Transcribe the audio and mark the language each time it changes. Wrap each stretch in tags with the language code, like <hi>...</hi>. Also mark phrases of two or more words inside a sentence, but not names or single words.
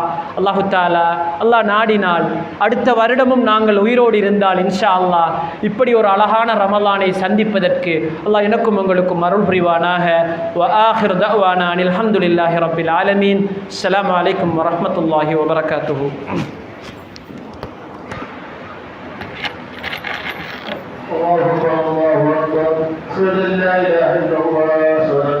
<ar>الله تعالى</ar> <ta>அல்லாஹ் நாடினால் அடுத்த வருடமும் நாங்கள் உயிரோடு இருந்தால்</ta> <ar>إن شاء الله</ar> <ta>இப்படி ஒரு அழகான ரமலானை சந்திப்பதற்கு அல்லாஹ் எனக்கும் உங்களுக்கும் அருள் புரிவானாக.</ta> <ar>وآخر دعوانا أن الحمد لله رب العالمين. السلام عليكم ورحمة الله وبركاته. الله أكبر الله أكبر أشهد أن لا إله إلا الله</ar>